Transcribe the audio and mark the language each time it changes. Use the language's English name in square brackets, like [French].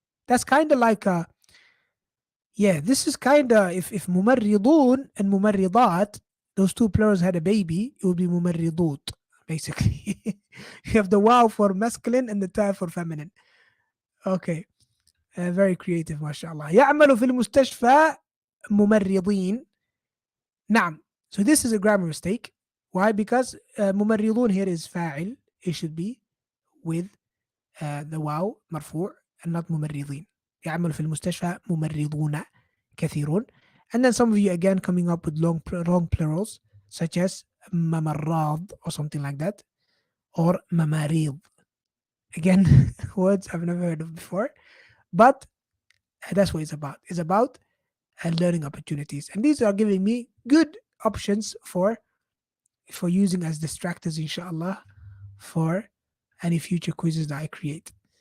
[English] That's kind of like a, yeah, this is kind of, if ممرضون and ممرضات, those two plurals had a baby, it would be ممرضوت, basically. You have the wow for masculine and the ta for feminine. Okay. Very creative, mashallah. [Arabic] يعمل في المستشفى ممرضين. نعم. [English] So this is a grammar mistake. Why? Because ممرضون here is فاعل. It should be with the wow مرفوع and not ممرضين. [Arabic] يعمل في المستشفى ممرضون كثيرون. [English] And then some of you again coming up with wrong plurals such as ممرض or something like that, or مماريض. Again, words I've never heard of before, but that's what it's about. It's about learning opportunities, and these are giving me good options for using as distractors, inshallah, for any future quizzes that I create.